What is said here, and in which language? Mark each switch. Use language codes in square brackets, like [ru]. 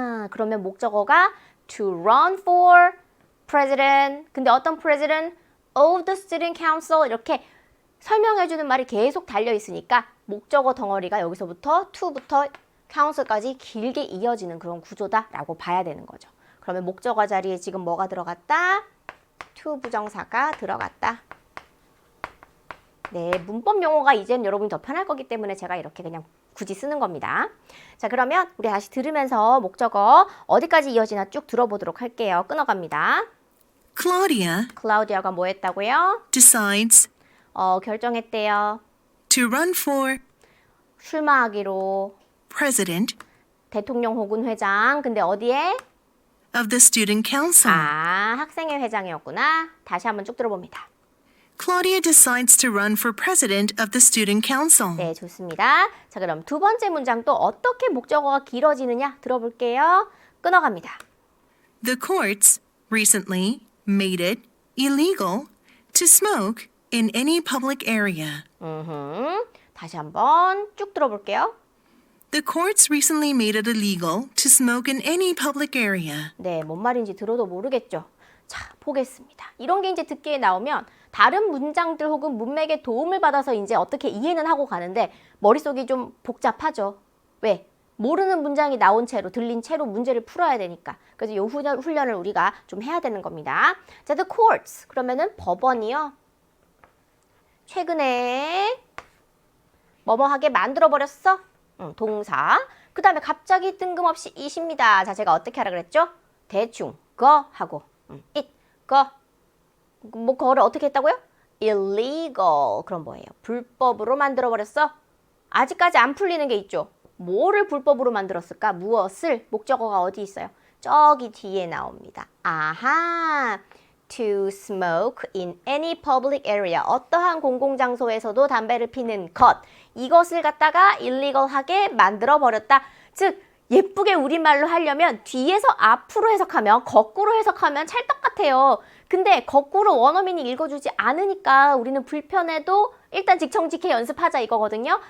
[ko] 그러면 목적어가 [en] to run for president. [ko] 근데 어떤 [en] president of the student council [ko] 이렇게 설명해주는 말이 계속 달려 있으니까 목적어 덩어리가 여기서부터 to부터 counsel까지 길게 이어지는 그런 구조다라고 봐야 되는 거죠. 그러면 목적어 자리에 지금 뭐가 들어갔다? to 부정사가 들어갔다. 네, 문법 용어가 이제는 여러분이 더 편할 거기 때문에 제가 이렇게 그냥 굳이 쓰는 겁니다. 자, 그러면 우리 다시 들으면서 목적어 어디까지 이어지나 쭉 들어보도록 할게요. 끊어갑니다. [en] Claudia [ko] 클라우디아가 뭐 했다고요? [en] decides [ko] 결정했대요. [en] to run for [ko] 출마하기로. [en] president [ko] 대통령 혹은 회장. 근데 어디에? [en] of the student council. [ko] 학생회 회장이었구나. 다시 한번 쭉 들어봅니다. [en] Claudia decides to run for president of the student council. [ko] 네, 좋습니다. 자, 그럼 두 번째 문장 또 어떻게 목적어가 길어지느냐 들어볼게요. 끊어갑니다. [en] The courts recently made it illegal to smoke in any public area. [ko] 다시 한번 쭉 들어볼게요. [en] The courts recently made it illegal to smoke in any public area. [ko] 네, 뭔 말인지 들어도 모르겠죠. 자, 보겠습니다. 이런 게 이제 듣기에 나오면 다른 문장들 혹은 문맥의 도움을 받아서 이제 어떻게 이해는 하고 가는데 머릿속이 좀 복잡하죠. 왜? 모르는 문장이 나온 채로, 들린 채로 문제를 풀어야 되니까. 그래서 이 훈련을 우리가 좀 해야 되는 겁니다. 자, the courts. 그러면은 법원이요. 최근에 뭐뭐하게 만들어버렸어? 동사. 그 다음에 갑자기 뜬금없이 it입니다. 자, 제가 어떻게 하라 그랬죠? 대충, 거 하고, it, 거. 뭐, 거를 어떻게 했다고요? illegal. 그럼 뭐예요? 불법으로 만들어버렸어? 아직까지 안 풀리는 게 있죠? 뭐를 불법으로 만들었을까? 무엇을? 목적어가 어디 있어요? 저기 뒤에 나옵니다. 아하! [en] To smoke in any public area. [ko] 어떠한 공공장소에서도 담배를 피는 것. 이것을 갖다가 illegal하게 만들어버렸다. 즉, 예쁘게 우리말로 하려면 뒤에서 앞으로 해석하면, 거꾸로 해석하면 찰떡 같아요. 근데 거꾸로 원어민이 읽어주지 않으니까 우리는 불편해도 일단 직청직해 연습하자 이거거든요.